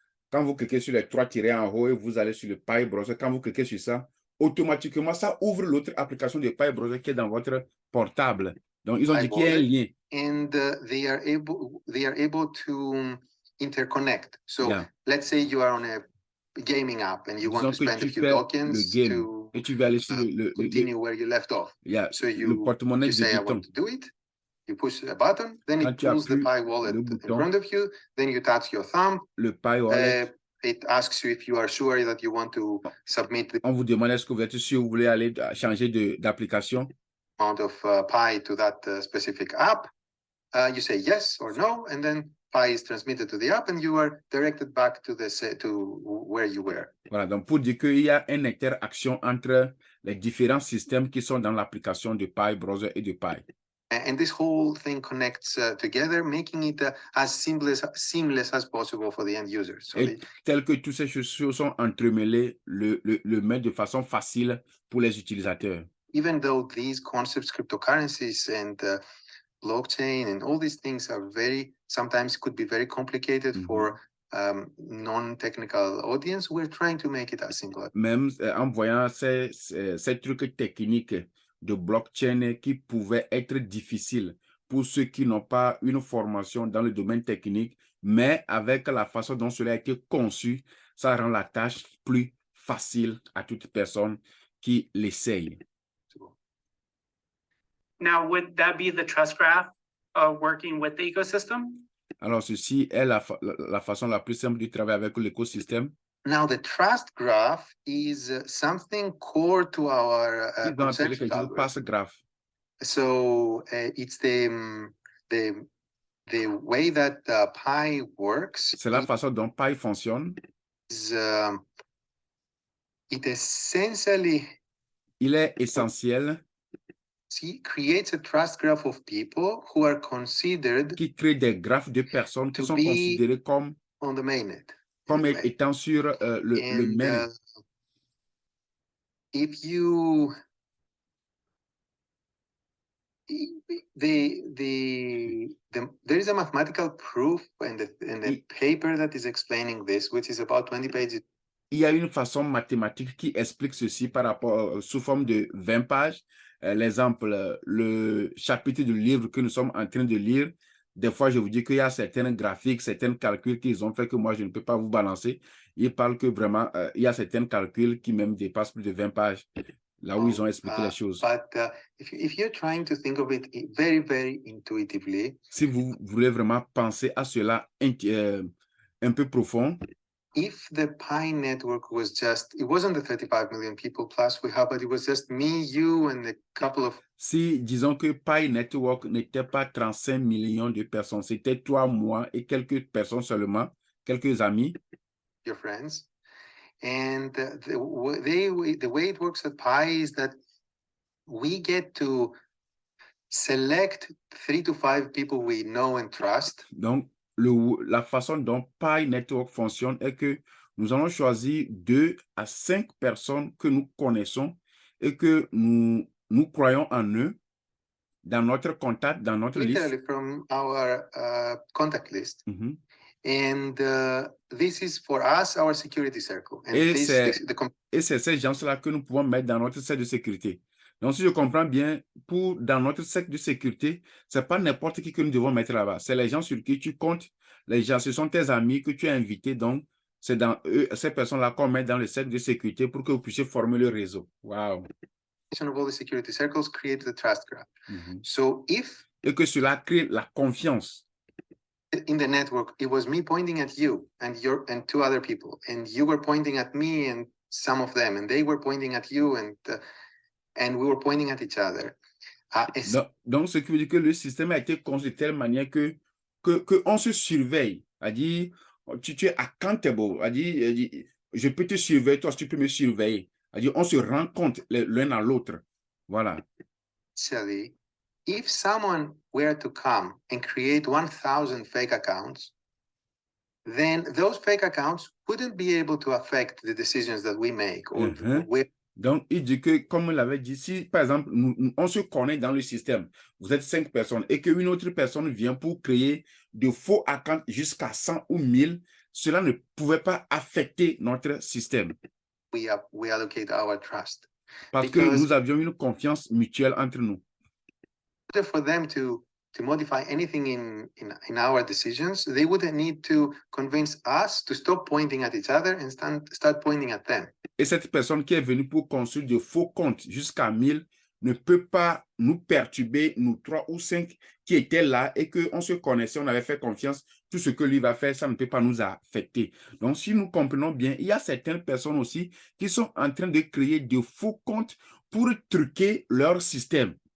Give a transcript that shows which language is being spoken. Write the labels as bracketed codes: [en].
[fr] Quand vous cliquez sur les trois tirets en haut et vous allez sur le Pi browser, quand vous cliquez sur ça, automatiquement, ça ouvre l'autre application de Pi browser qui est dans votre portable. Donc, ils ont dit qu'il y a un lien. [en] And they are able to interconnect. So let's say you are on a gaming app and you want to spend a few tokens to [fr] et tu vas aller sur [en] continue where you left off. So you say, I want to do it. You push a button, then it pulls the Pi wallet in front of you. Then you touch your thumb. [fr] Le Pi wallet. [en] It asks you if you are sure that you want to submit. [fr] On vous demande est-ce que vous êtes sûr vous voulez aller changer d'application. [en] Amount of Pi to that specific app. You say yes or no, and then Pi is transmitted to the app, and you are directed back to where you were. [fr] Voilà, donc pour dire qu'il y a une interaction entre les différents systèmes qui sont dans l'application de Pi browser et de Pi. [en] And this whole thing connects together, making it as seamless as possible for the end users. So [fr] et tel que toutes ces choses sont entremêlées, le met de façon facile pour les utilisateurs. [en] Even though these concepts, cryptocurrencies and blockchain and all these things are sometimes could be very complicated for non-technical audience, we're trying to make it as simple. [fr] Même en voyant ces trucs techniques de blockchain qui pouvaient être difficiles pour ceux qui n'ont pas une formation dans le domaine technique, mais avec la façon dont cela a été conçu, ça rend la tâche plus facile à toute personne qui l'essaye. [en] Now, would that be the trust graph working with the ecosystem? [fr] Alors, ceci est la façon la plus simple de travailler avec l'écosystème. [en] Now, the trust graph is something core to our consensus algorithm. So it's the way that Pi works. [fr] C'est la façon dont Pi fonctionne. [en] It essentially. [fr] Il est essentiel. [en] Creates a trust graph of people who are considered. [fr] Qui crée des graphes de personnes qui sont considérées comme [en] on the mainnet. [fr] Comme étant sur le mainnet. [en] if you there is a mathematical proof in the paper that is explaining this, which is about 20 pages. [fr] Il y a une façon mathématique qui explique ceci par rapport sous forme de 20 pages. L'exemple, le chapitre du livre que nous sommes en train de lire, des fois, je vous dis qu'il y a certains graphiques, certains calculs qu'ils ont fait que moi, je ne peux pas vous balancer. Ils parlent que vraiment, il y a certains calculs qui même dépassent plus de 20 pages, là où ils ont expliqué les choses. [en] But if you're trying to think of it very, very intuitively, [fr] si vous voulez vraiment penser à cela un peu profond, [en] if the Pi network was just, it wasn't the 35 million people plus we have, but it was just me, you, and a couple of... [fr] Si, disons que Pi Network n'était pas 35 millions de personnes, c'était toi, moi et quelques personnes seulement, quelques amis. [en] Your friends. And the way it works at Pi is that we get to select 3 to 5 people we know and trust. [fr] Donc, la façon dont Pi Network fonctionne est que nous allons choisir 2 à 5 personnes que nous connaissons et que nous croyons en eux dans notre contact, dans notre [en] Literally [fr] liste. [en] From our contact list. Mm-hmm. And this is for us, our security circle. And [fr] et c'est ces gens-là que nous pouvons mettre dans notre cercle de sécurité. Donc, si je comprends bien, dans notre cercle de sécurité, ce n'est pas n'importe qui que nous devons mettre là-bas. C'est les gens sur qui tu comptes. Les gens, ce sont tes amis que tu as invités. Donc, c'est dans eux, ces personnes-là qu'on met dans le cercle de sécurité pour que vous puissiez former le réseau. Wow. [en] Of all the security circles create the trust graph. Mm-hmm. So [fr] et que cela crée la confiance. [en] In the network, it was me pointing at you and 2 other people, and you were pointing at me and some of them, and they were pointing at you, and we were pointing at each other. [fr] Donc, ce qui veut dire que le système a été conçu de telle manière que on se surveille. C'est-à-dire, tu es accountable. C'est-à-dire, je peux te surveiller, toi, tu peux me surveiller. C'est-à-dire, on se rend compte l'un à l'autre. Voilà. [en] Actually, if someone were to come and create 1,000 fake accounts, then those fake accounts wouldn't be able to affect the decisions that we make. Or [fr] Donc, il dit que, comme on l'avait dit, si, par exemple, on se connaît dans le système, vous êtes 5 personnes, et qu'une autre personne vient pour créer de faux accounts jusqu'à 100 ou 1000, cela ne pouvait pas affecter notre système. [en] We allocate our trust. [fr] Parce que nous avions une confiance mutuelle entre nous. [en] For them to modify anything in our decisions, they wouldn't need to convince us to stop pointing at each other and start pointing at them. [fr] Et cette personne qui est venue pour construire de faux comptes jusqu'à 1000 ne peut pas nous perturber, nous 3 ou 5 qui étaient là et qu'on se connaissait, on avait fait confiance. Tout ce que lui va faire, ça ne peut pas nous affecter. Donc, si nous comprenons bien, il y a certaines personnes aussi qui sont en train de créer de faux comptes pour truquer leur système.